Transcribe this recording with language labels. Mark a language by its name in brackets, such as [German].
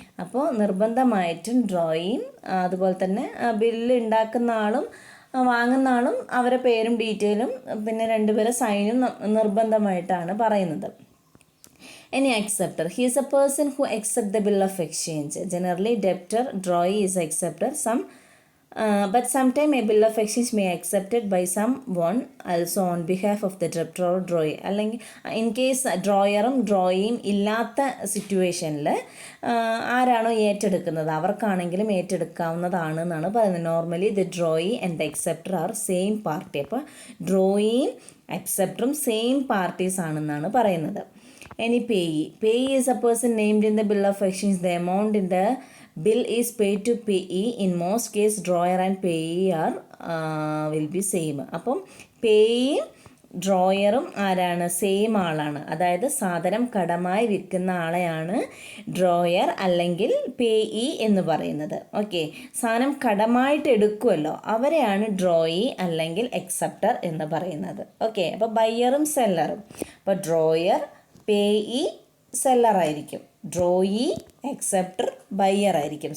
[Malayalam] അപ്പോൾ നിർബന്ധമായിട്ടും ഡ്രോയിയും അതുപോലെ തന്നെ ബില്ല് ഉണ്ടാക്കുന്ന ആളും വാങ്ങുന്ന ആളും അവരെ പേരും ഡീറ്റെയിലും പിന്നെ 2 പേരെ സൈനും നിർബന്ധമായിട്ടാണ് പറയുന്നത്. ഇനി acceptor. [English] He is a person who accept the bill of exchange. Generally debtor, drawee is acceptor. But sometimes a bill of exchange may accepted by someone also on behalf of the debtor or drawee. [Malayalam] അല്ലെങ്കിൽ [English] in case [Malayalam] ഡ്രോയറും ഡ്രോയിയും ഇല്ലാത്ത സിറ്റുവേഷനിൽ ആരാണോ ഏറ്റെടുക്കുന്നത് അവർക്കാണെങ്കിലും ഏറ്റെടുക്കാവുന്നതാണ് എന്നാണ് പറയുന്നത്. [English] Normally the drawee and the acceptor are same party. [Malayalam] അപ്പോൾ ഡ്രോയിയും അക്സെപ്റ്ററും same parties ആണെന്നാണ് പറയുന്നത്. [English] ഇനി payee is a person named in the bill of exchange. The amount in the bill is paid to payee. In most case drawer and payee are will be same. [Malayalam] അപ്പം പേയിയും ഡ്രോയറും ആരാണ്, same ആളാണ്. അതായത് സാധനം കടമായി വിൽക്കുന്ന ആളെയാണ് drawer അല്ലെങ്കിൽ payee എന്ന് പറയുന്നത്. Okay. സാധനം കടമായിട്ട് എടുക്കുമല്ലോ അവരെയാണ് ഡ്രോയി അല്ലെങ്കിൽ അക്സെപ്റ്റർ എന്ന് പറയുന്നത്. ഓക്കെ. അപ്പോൾ ബയ്യറും സെല്ലറും. അപ്പോൾ drawer, payee സെല്ലറായിരിക്കും, drawee acceptor buyer ആയിരിക്കും.